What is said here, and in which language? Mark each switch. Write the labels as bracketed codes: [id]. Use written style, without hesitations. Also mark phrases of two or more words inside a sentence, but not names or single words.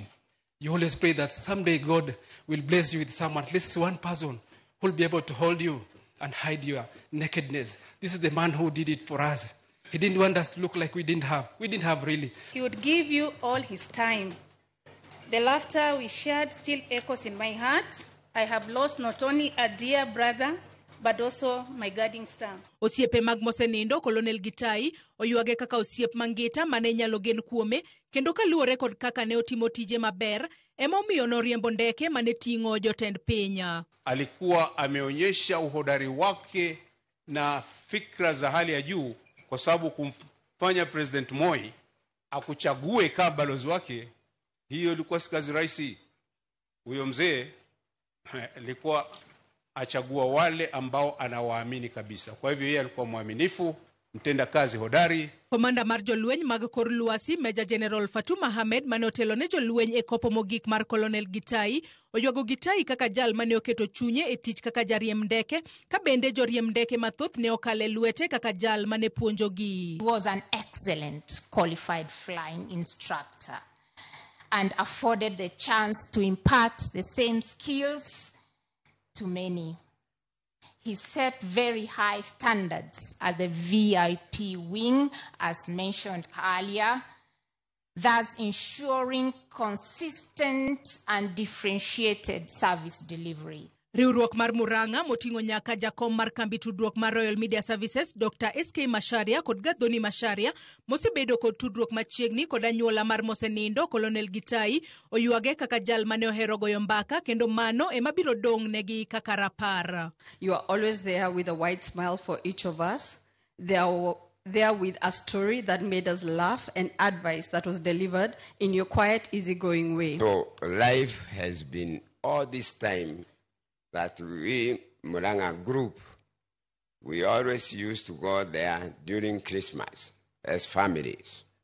[en] You always pray that someday God will bless you with someone, at least one person who will be able to hold you and hide your nakedness. This is the man who did it for us. He didn't want us to look like we didn't have. We didn't have really. He would give you all his time. The laughter we shared still echoes in my heart. I have lost not only a dear brother, but also my guiding star. [luo] Osiepe mag mosenindo Colonel Gitai oyuage kaka osiep mangita mane nyalo gen kuome kendo kaluwore kod kaka ne otimo tije maber ema omiyo noriembo ndeke mane ting'o jotend piny. [sw] Alikuwa ameonyesha uhodari wake na fikra za hali ya juu kwa sababu kumfanya President Moi akuchague kama balozi wake. Hiyo ilikuwa si kazi rahisi. Huyo mzee alikuwa achagua wale ambao anawaamini kabisa. Kwa hivyo yeye alikuwa mwaminifu, mtenda kazi hodari. [luo] Komanda mar jolweny mag kor lwasi Major General Fatuma Ahmed mane otelo ne jolweny e kopo mogik mar Colonel Gitai oyuago Gitai kaka jal mane oketo chunye e tich kaka jariem ndeke ka bende joriem ndeke mathoth ne okale lwete kaka jal mane puonjogi. [en] He was an excellent qualified flying instructor and afforded the chance to impart the same skills to many. He set very high standards at the VIP wing, as mentioned earlier, thus ensuring consistent and differentiated service delivery. [luo] Riwruok mar Murang'a moting'o nyaka jakom mar kambi tudruok mar Royal Media Services Dr. SK Masharia kod Gathoni Masharia mosebedo kod tudruok machiegni kod anyuola mar mosenindo Colonel Gitai oyuage kaka jal mane ohero goyo mbaka kendo mano ema biro dong' negi kaka rapar. [en] You are always there with a wide smile for each of us. They are there with a story that made us laugh and advice that was delivered in your quiet, easygoing way. So life has been all this time that we, Murang'a group, we always used to go there during Christmas as families.